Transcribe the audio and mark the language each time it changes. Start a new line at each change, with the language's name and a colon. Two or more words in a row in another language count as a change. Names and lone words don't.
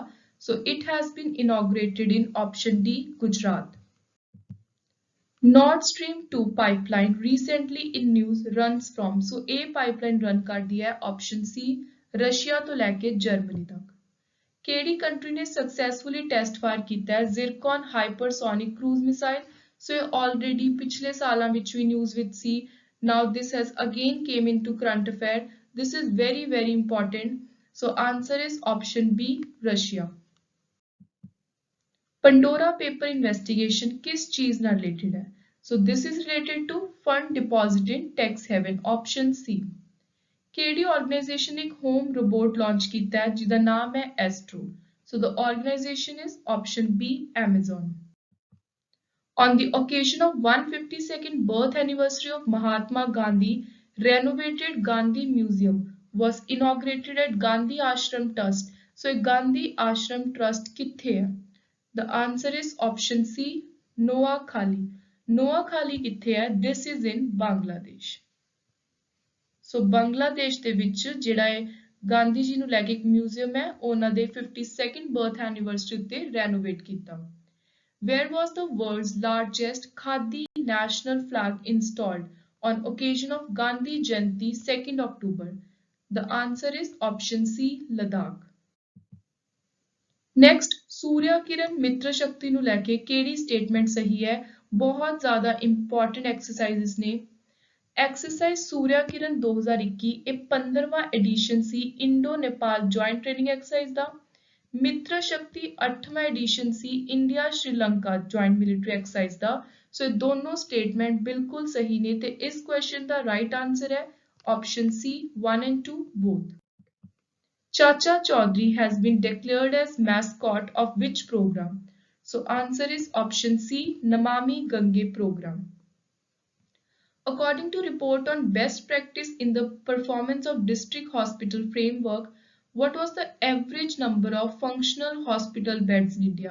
English: So it has been inaugurated in option D Gujarat. Nord Stream 2 pipeline recently in news runs from. So A pipeline run
Hindi: कर दिया है option C रशिया तो लेके जर्मनी तक.
English: केडी कंट्री ने successfully test fire
Hindi: किया है
English: Zircon hypersonic cruise missile.
Hindi: So ये already पिछले सालों ਵਿੱਚ भी news
Punjabi: ਵਿੱਚ ਸੀ.
English: Now this has again came into current affair. This is very important. So answer is option B Russia.
Hindi: पंडोरा पेपर इन्वेस्टिगेशन किस चीज ਨਾਲ रिलेटेड है?
English: So this is related to fund deposit in tax haven option C.
Hindi: केडी ऑर्गेनाइजेशन ने एक
English: home robot launch
Hindi: किया है जिसका नाम है एस्ट्रो.
English: So the organization is option B Amazon. On the occasion of 152nd birth anniversary of Mahatma Gandhi, renovated Gandhi Museum was inaugurated at Gandhi Ashram Trust.
Punjabi: So Gandhi Ashram Trust ਕਿੱਥੇ ਹੈ?
English: The answer is option C Noakhali.
Punjabi: Noakhali ਕਿੱਥੇ ਹੈ?
English: This is in Bangladesh.
Punjabi: So Bangladesh ਦੇ ਵਿੱਚ ਜਿਹੜਾ ਹੈ ਗਾਂਧੀ ਜੀ ਨੂੰ ਲੈ ਕੇ ਇੱਕ ਮਿਊਜ਼ੀਅਮ ਹੈ ਉਹਨਾਂ ਦੇ
English: 52nd birth anniversary
Punjabi: ਉੱਤੇ renovate ਕੀਤਾ.
English: Where was the world's largest Khadi national flag installed on occasion of Gandhi Jayanti 2nd October? The answer is option C Ladakh.
Punjabi: नेक्स्ट सूर्य किरण मित्र शक्ति ਨੂੰ ਲੈ ਕੇ ਕਿਹੜੀ ਸਟੇਟਮੈਂਟ ਸਹੀ ਹੈ? ਬਹੁਤ ਜ਼ਿਆਦਾ
English: important exercises
Punjabi: ਨੇ. ਐਕਸਰਸਾਈਜ਼ ਸੂਰਿਆ ਕਿਰਨ 2021 ਇਹ 15ਵਾਂ ਐਡੀਸ਼ਨ ਸੀ
English: Indo Nepal joint training exercise
Punjabi: ਦਾ. ਮਿੱਤਰ ਸ਼ਕਤੀ 8ਵਾਂ ਐਡੀਸ਼ਨ ਸੀ
English: India Sri Lanka joint military exercise
Punjabi: ਦਾ. ਸੋ ਇਹ ਦੋਨੋਂ ਸਟੇਟਮੈਂਟ ਬਿਲਕੁਲ ਸਹੀ ਨੇ ਤੇ ਇਸ ਕੁਐਸਚਨ ਦਾ
English: right answer
Punjabi: ਹੈ
English: option C 1 and 2 both. Chacha Chaudhary has been declared as mascot of which program? So answer is option C Namami Gange program. According to report on best practice in the performance of district hospital framework, what was the average number of functional hospital beds in India?